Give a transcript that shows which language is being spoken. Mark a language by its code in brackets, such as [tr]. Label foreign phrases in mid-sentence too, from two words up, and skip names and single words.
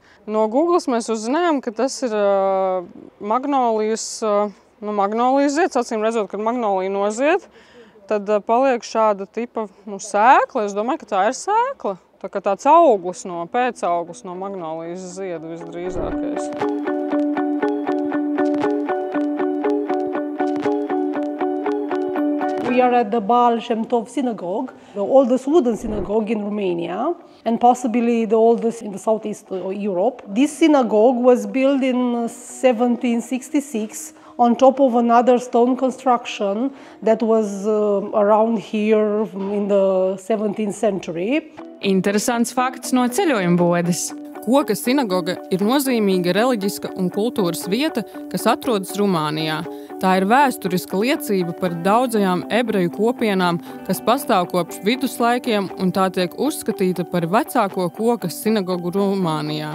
[lv] No Googles mēs uzzinājām, ka tas ir magnolijas zieds. Acīm redzot, kad magnolija nozied, tad paliek šāda tipa sēkla. Es domāju, ka tā ir sēkla. Tā kā tāds auglis pēcauglis no magnolijas ziedu visdrīzākais. [en] We are at the Baal Shem Tov synagogue, the oldest wooden synagogue in Romania and possibly the oldest in the southeast Europe. This synagogue was built in 1766 on top of another stone construction that was around here in the 17th century. [lv] Interesants fakts no ceļojuma bodes. Koka sinagoga ir nozīmīga reliģiska un kultūras vieta, kas atrodas Rumānijā. Tā ir vēsturiska liecība par daudzajām ebreju kopienām, kas pastāv kopš viduslaikiem, un tā tiek uzskatīta par vecāko koka sinagogu Rumānijā.